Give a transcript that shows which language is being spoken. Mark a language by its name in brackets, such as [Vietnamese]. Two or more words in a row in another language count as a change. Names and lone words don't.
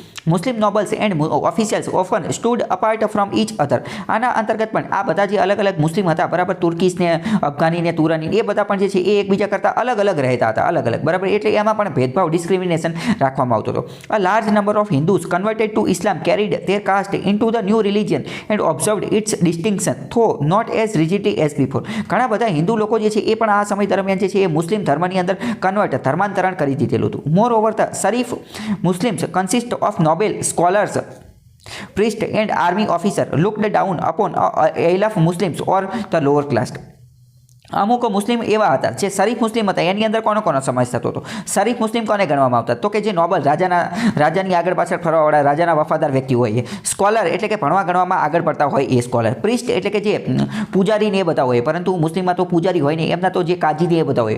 [English] Muslim nobles and officials often stood apart from each other. [Gujarati] આના અંતર્ગત પણ આ બધા જે અલગ અલગ મુસ્લિમ હતા, બરાબર, તુર્કીશ ને અફઘાની ને તુરાની, એ બધા પણ જે છે એ એકબીજા કરતાં અલગ અલગ રહેતા હતા, અલગ અલગ, બરાબર. એટલે એમાં પણ ભેદભાવ, ડિસ્ક્રિમિનેશન રાખવામાં આવતો હતો. [English] A large number of Hindus converted to Islam carried their caste into the new religion and observed its distinction, though not as rigidly as before. [Gujarati] ઘણા બધા હિન્દુ લોકો જે છે એ પણ આ સમય દરમિયાન જે છે એ મુસ્લિમ ધર્મની અંદર ધર્માંતરણ કરી દીધેલું હતું. [English] Moreover the Sharif Muslims consist of noble scholars, priest and army officer looked down upon elaf Muslims or the lower class. [Gujarati] અમુક મુસ્લિમ એવા હતા જે શરીફ મુસ્લિમ હતા. એની અંદર કોનો સમાવેશ થતો હતો? શરીફ મુસ્લિમ કોને ગણવામાં આવતા? તો કે જે નોબલ, રાજાની આગળ પાછળ ફરવાવાળા, રાજાના વફાદાર વ્યક્તિ હોય એ. સ્કોલર એટલે કે ભણવા ગણવામાં આગળ પડતા હોય એ સ્કોલર. પ્રિસ્ટ એટલે કે જે પૂજારી ને એ બધા હોય, પરંતુ મુસ્લિમમાં તો પૂજારી હોય નહીં, એમના તો જે કાજી ને એ બધા હોય.